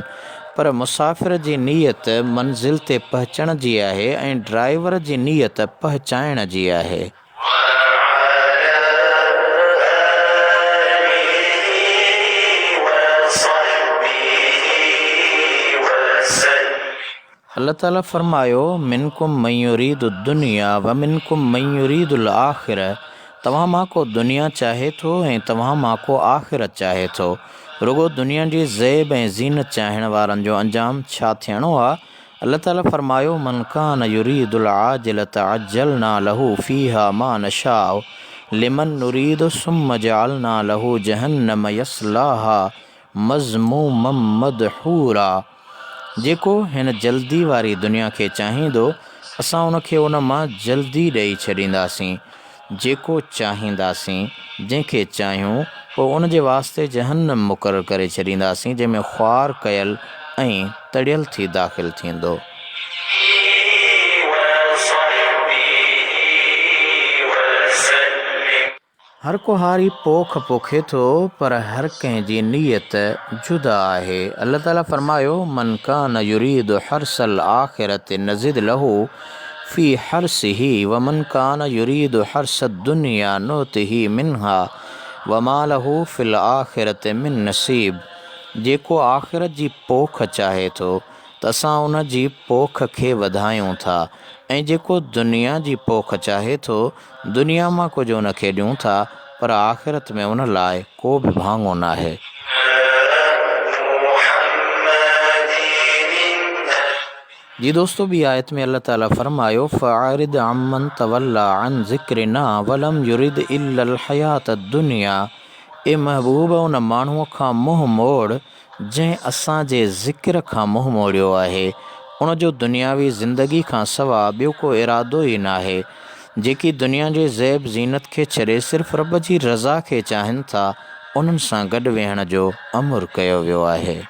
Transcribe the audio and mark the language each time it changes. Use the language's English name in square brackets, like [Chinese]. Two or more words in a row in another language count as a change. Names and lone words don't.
[Sindhi] पर मुसाफ़िर जी नीयत मंज़िल ते पहुचण जी आहे ऐं ड्राइवर जी नीयत पहुचाइण जी आहे। अल्लाह ताला फरमायो, [Arabic] منكم من يريد الدنيا ومنكم من يريد الآخرة. [Sindhi] तव्हां मां को दुनिया चाहे थो ऐं तव्हां मां को आख़िरत चाहे थो। रुगो दुनिया जी ज़ेब ऐं ज़ीनत चाहिण वारनि जो अंजाम छा थियणो आहे? अल्लाह ताला फरमायो, [Arabic] من كان يريد العاجلة عجلنا له فيها ما نشاء لمن نريد ثم جعلنا له جهنم يصلاها مذموما مدحورا. [Sindhi] जेको हिन जल्दी वारी दुनिया खे चाहींदो, असां उनखे उन मां जल्दी ॾेई छॾींदासीं। जेको चाहींदासीं, जंहिंखे चाहियूं, पोइ उन जे वास्ते जहन्नम मुक़ररु करे छॾींदासीं, जंहिंमें ख़्वार कयल ऐं तड़ियल थी दाख़िल थींदो। हर को हारी पोख पोखे थो, पर हर कंहिं जी नीयत जुदा आहे। अल्लाह ताला फरमायो, [Arabic] من كان يريد حرث الآخرة نزد له في حرثه ومن كان يريد حرث الدنيا نؤته منها وما له في الآخرة من نصيب. [Sindhi] जेको आख़िरत जी पोख चाहे थो, त असां उन जी पोख खे वधायूं था, ऐं जेको दुनिया जी पोख चाहे थो, दुनिया मां कुझु उनखे ॾियूं था, पर आख़िरत में उन लाइ को बि भाङो न आहे। जी दोस्तो, ॿी आयत में अल्लाह ताला फरमायो, [Arabic] فأعرض عمن تولى عن ذكرنا ولم يرد إلا الحياة الدنيا. [Sindhi] ए महबूब, उन माण्हूअ खां मुंहुं मोड़ जंहिं असांजे ज़िक्र खां मुंहुं मोड़ियो आहे। उन जो दुनियावी ज़िंदगी खां सवाइ ॿियो को इरादो ई न आहे। जेकी दुनिया जे ज़ैब ज़ीनत खे छॾे सिर्फ़ु रब जी रज़ा खे चाहिनि था, उन्हनि सां गॾु वेहण जो अमुर कयो वियो आहे।